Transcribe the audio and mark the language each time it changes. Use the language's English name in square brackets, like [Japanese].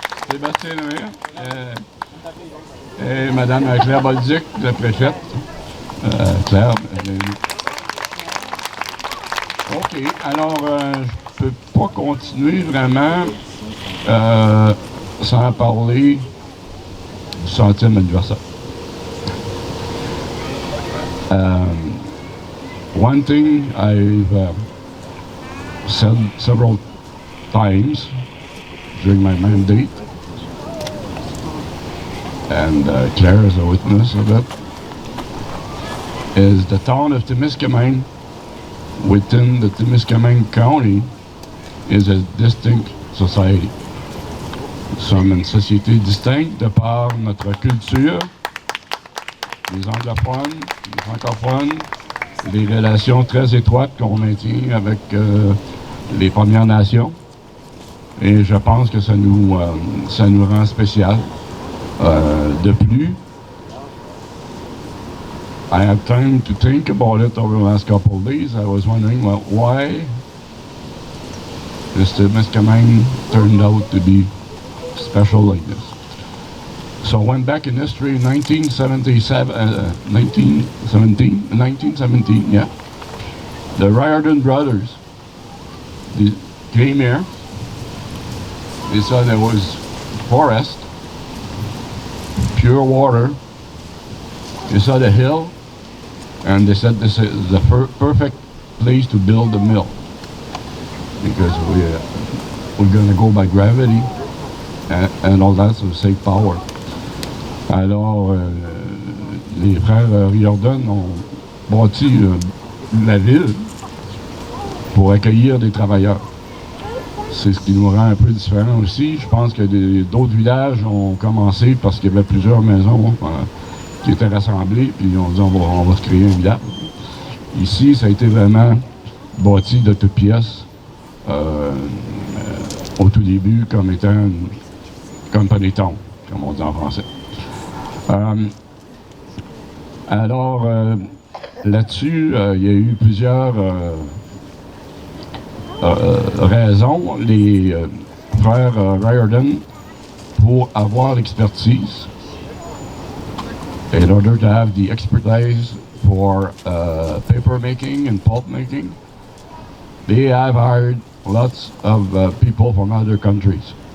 [French] Sébastien Lemire. Et Mme Claire Bolduc, la préfète. Claire, bienvenue. OK. Alors, je ne peux pas continuer vraiment sans parler du 100e anniversaire. [English] One thing I've said several times during my mandate, and Claire is a witness of it, is the town of Temiskaming within the Temiskaming County is a distinct society. [French] Nous sommes une société distincte de par notre culture, les anglophones, les francophones, les relations très étroites qu'on maintient avec les Premières Nations. Et je pense que ça nous rend spécial. De plus, [English] I had time to think about it over the last couple of days. I was wondering why this Temiskaming turned out to be special like this. So I went back in history in 1917, yeah. The Riordan brothers, they came here. They saw there was forest, pure water. They saw the hill, and they said this is the perfect place to build a mill because we're going to go by gravity and all that, so save power. [French] Alors, les frères Riordan ont bâti la ville pour accueillir des travailleurs. C'est ce qui nous rend un peu différents aussi. Je pense que d'autres villages ont commencé parce qu'il y avait plusieurs maisons qui étaient rassemblées, puis ils ont dit on va se créer un village. Ici, ça a été vraiment bâti de toutes pièces au tout début comme étant une company town, comme on dit en français. Alors, là-dessus, il y a eu plusieurs raisons. Les frères Riordan, pour avoir l'expertise, [English] in order to have the expertise for paper making and pulp making, they have hired lots of people from other countries.